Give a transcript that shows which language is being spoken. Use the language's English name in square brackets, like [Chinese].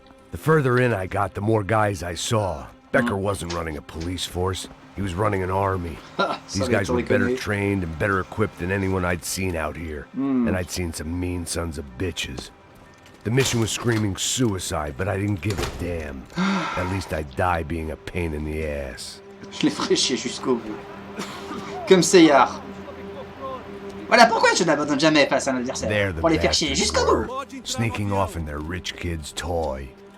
[English] The further in I got, the more guys I saw. Becker wasn't running a police force. He was running an army. These guys were better trained and better equipped than anyone I'd seen out here. And I'd seen some mean sons of bitches. The mission was screaming suicide, but I didn't give a damn. At least I'd die being a pain in the ass. [French] Je les ferai chier jusqu'au bout. Comme Seyar. Voilà pourquoi je n'abandonne jamais face à un adversaire. Pour les faire chier jusqu'au bout. [English] Sneaking off in their rich kid's toy.